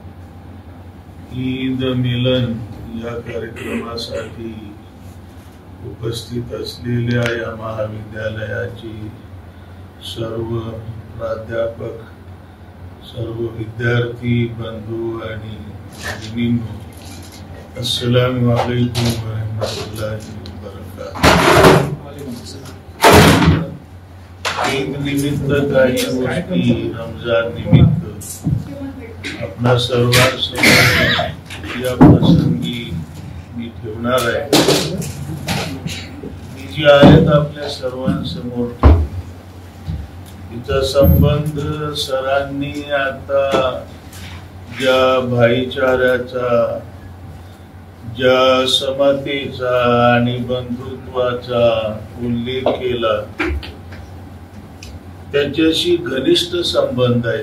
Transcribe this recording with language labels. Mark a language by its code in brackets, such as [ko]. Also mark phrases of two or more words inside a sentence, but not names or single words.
[mr] ईद मिलन या कार्यक्रमासाठी उपस्थित असलेल्या या महाविद्यालयाची सर्व प्राध्यापक, सर्व विद्यार्थी बंधू आणि भगिनींनो, [ar] السلام عليكم ورحمة الله وبركاته. [mr] ईद निमित्त काही गोष्टी, रमजान निमित्त आपल्या सर्वांसमोर या प्रसंगी मी ठेवणार आहे। ही जी आयत आपल्या सर्वांसमोर ठेवली, तिचा संबंध सरांनी आता ज्या भाईचाऱ्याचा, ज्या समतेचा आणि बंधुत्वाचा उल्लेख केला त्याच्याशी घनिष्ठ संबंध आहे।